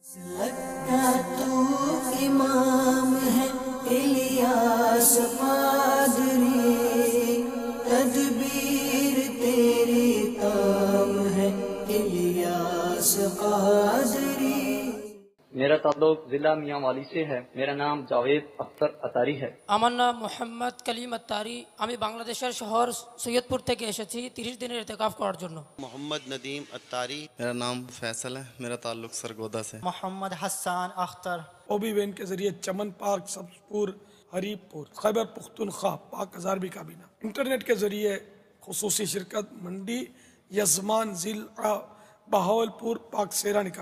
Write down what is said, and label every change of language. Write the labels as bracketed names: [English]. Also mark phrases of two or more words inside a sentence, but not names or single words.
[Urdu] تو امام ہے الیاس قادری، تدبیر تیری تام ہے الیاس قادری۔ میرا تعلق ضلع میاں والی سے ہے، میرا نام جاوید اختر اتاری ہے۔ [Bangla] আমার নাম মোহাম্মদ কলিম আত্তারি, আমি বাংলাদেশের শহর সৈয়দপুর থেকে এসেছি 30 দিনের ইতিকাফ করার জন্য। [Urdu] محمد ندیم اتاری، میرا نام فیصل ہے، میرا تعلق سرگودا سے۔ محمد حسان اختر، اوبی وین کے ذریعے چمن پارک، سبزپور، حریب پور، خیبر پختونخوا، پاک ہزار بھی کابینہ، انٹرنیٹ کے ذریعے خصوصی شرکت منڈی یزمان ضلع بہاولپور، پاک سیرا نکاح۔